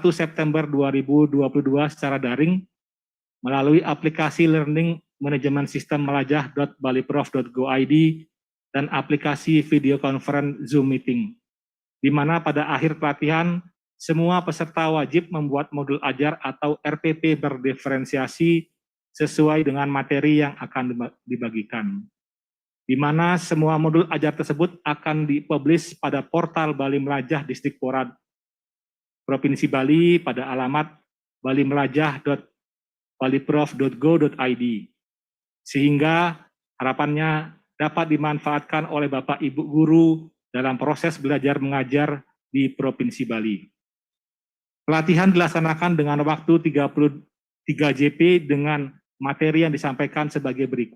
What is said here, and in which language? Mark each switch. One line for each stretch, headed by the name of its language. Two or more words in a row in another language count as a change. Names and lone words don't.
Indonesian: September 2022 secara daring, melalui aplikasi Learning Management System melajah.baliprof.go.id dan aplikasi
English: video conference
Indonesian: Zoom Meeting, di mana pada akhir pelatihan, semua peserta wajib membuat modul ajar atau RPP berdiferensiasi sesuai dengan materi yang akan dibagikan, di mana semua modul ajar tersebut akan dipublish pada portal Bali Melajah Disdikpora Provinsi Bali pada alamat balimelajah.baliprof.go.id, sehingga harapannya dapat dimanfaatkan oleh Bapak Ibu guru dalam proses belajar mengajar di Provinsi Bali. Pelatihan dilaksanakan dengan waktu 33 JP dengan materi yang disampaikan sebagai berikut.